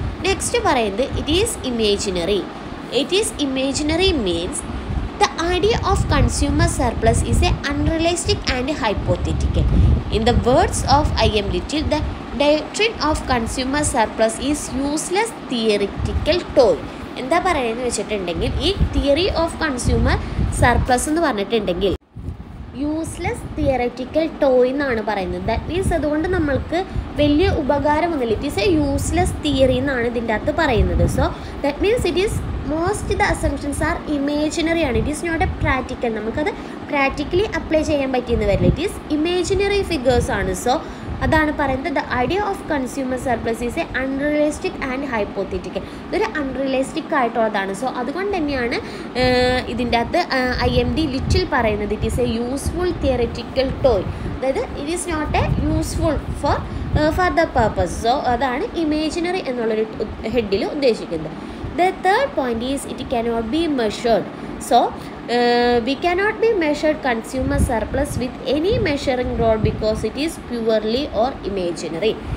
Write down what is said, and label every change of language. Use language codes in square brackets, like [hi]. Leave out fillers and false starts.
[en] next [ml] പറയുന്നത് [en] It is imaginary means the idea of consumer surplus is a unrealistic and hypothetical. In the words of I.M. Little, the doctrine of consumer surplus is useless theoretical toy. [ml] എന്താ പറയുന്നത് വെച്ചിട്ടുണ്ടെങ്കിൽ ഈ theory of consumer surplus എന്ന് പറഞ്ഞിട്ടുണ്ടെങ്കിൽ useless theoretical toy എന്നാണ് പറയുന്നത്. That means അതുകൊണ്ട് നമ്മൾക്ക് വലിയ ഉപകാരമൊന്നുമില്ല. [en] it is a useless theory [ml] എന്നാണ് ഇതിൻ്റെ അകത്ത് പറയുന്നത്. [en] So that means it is most the assumptions are imaginary ആണ്. It is not a practical. [ml] നമുക്കത് പ്രാക്ടിക്കലി അപ്ലൈ ചെയ്യാൻ പറ്റിയെന്ന് വരില്ല. [en] it is imaginary figures [ml] ആണ്. [en] so [ml] അതാണ് പറയുന്നത് [en] The idea of consumer surplus is a unrealistic and hypothetical. [ml] ഇതൊരു unrealistic ആയിട്ടുള്ളതാണ്. സോ അതുകൊണ്ട് തന്നെയാണ് ഇതിൻ്റെ അകത്ത് IMD ലിറ്റിൽ പറയുന്നത് [en] It is a useful theoretical toy. [ml] അതായത് [en] It is not a useful for further purpose. [ml] So അതാണ് ഇമേജിനറി എന്നുള്ളൊരു ഹെഡിൽ ഉദ്ദേശിക്കുന്നത്. [en] The third point is it cannot be measured. So we cannot be measured consumer surplus with any measuring rod because it is purely or imaginary.